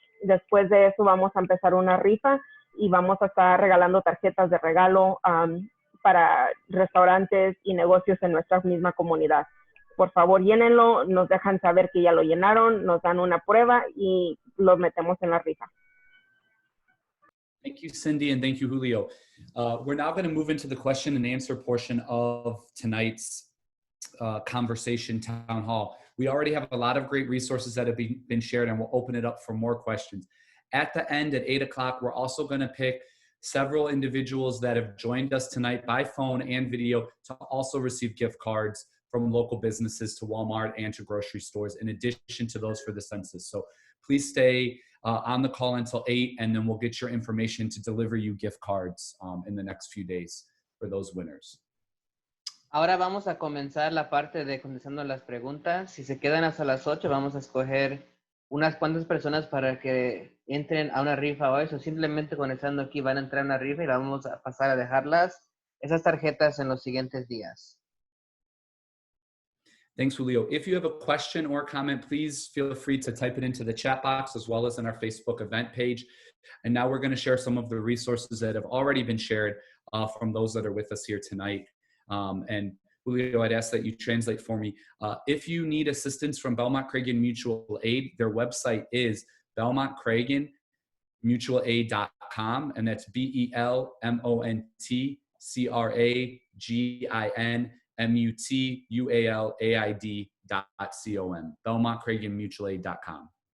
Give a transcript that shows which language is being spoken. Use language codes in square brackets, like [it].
[es] Después de eso vamos a empezar una rifa y vamos a estar regalando tarjetas de regalo para restaurantes y negocios en nuestra misma comunidad. Por favor, llénenlo, nos dejan saber que ya lo llenaron, nos dan una prueba y los metemos en la rifa. [en] Thank you, Cindy, and thank you, Julio. We're now going to move into the question and answer portion of tonight's conversation town hall. We already have a lot of great resources that have been shared, and we'll open it up for more questions. At the end, at 8 o'clock, we're also going to pick several individuals that have joined us tonight by phone and video to also receive gift cards from local businesses to Walmart and to grocery stores, in addition to those for the census. So please stay on the call until 8, and then we'll get your information to deliver you gift cards in the next few days for those winners. [es] Ahora vamos a comenzar la parte de contestando las preguntas. Si se quedan hasta las 8, vamos a escoger unas cuantas personas para que entren a una rifa hoy. O simplemente conectando aquí van a entrar a una rifa y la vamos a pasar a dejarlas, esas tarjetas, en los siguientes días. [en] Thanks, Julio. If you have a question or comment, please feel free to type it into the chat box as well as in our Facebook event page. And now we're going to share some of the resources that have already been shared from those that are with us here tonight. And Julio, I'd ask that you translate for me. If you need assistance from Belmont Cragin Mutual Aid, their website is belmontcraginmutualaid.com, and that's BELMONTCRAGINMUTUALAID.com, belmontcraginmutualaid.com.